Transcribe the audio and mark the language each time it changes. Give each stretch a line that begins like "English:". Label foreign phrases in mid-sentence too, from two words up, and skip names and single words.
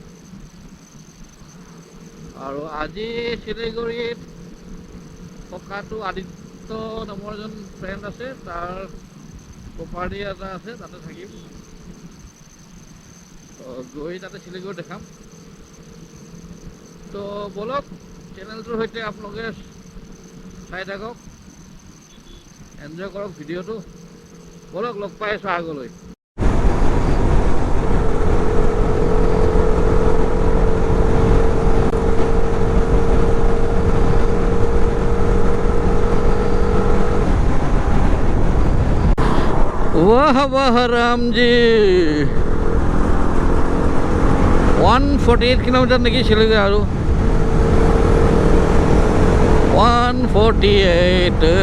Assamese: আৰু আজি শিলিগুৰিত থকাটো আদিত্য নামৰ এজন ফ্ৰেণ্ড আছে, তাৰ প্ৰপাৰ্টি এটা আছে, তাতে থাকিম। গৈ তাতে শিলিগুৰি দেখাম। তো বলক চেনেলটোৰ সৈতে আপোনালোকে চাই থাকক, এনজয় কৰক ভিডিঅ'টো। বলক লগ পাই আছোঁ আগলৈ।
Hindi: वाह वाह राम जी 148 किलोमीटर
Assamese: नेকি শিলিগুৰি আৰু 148